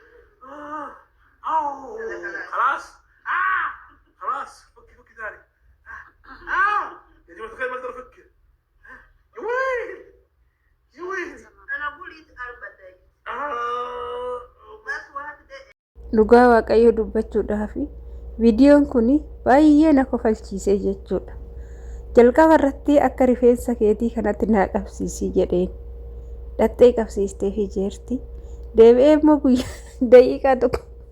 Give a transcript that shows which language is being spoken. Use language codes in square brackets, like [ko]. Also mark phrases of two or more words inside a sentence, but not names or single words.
[ar] خلاص خلاص فكي ثاني. يا جماعه الخير ما اقدر افكه. يا ويل يا ويل. انا اقول اربع دقايق بس واحد دقيقة. [om] Dhugaa waaqayyoo dubbachuudhaaf viidiyoon kun baay'ee na kofalchiisee jechuudha. Jalqaba irratti akka rifeensa keetii kanatti naa qabsiisii jedheen dhattee qabsiistee fi jeerti deebi'ee immoo guyyaa daqiiqaa tokko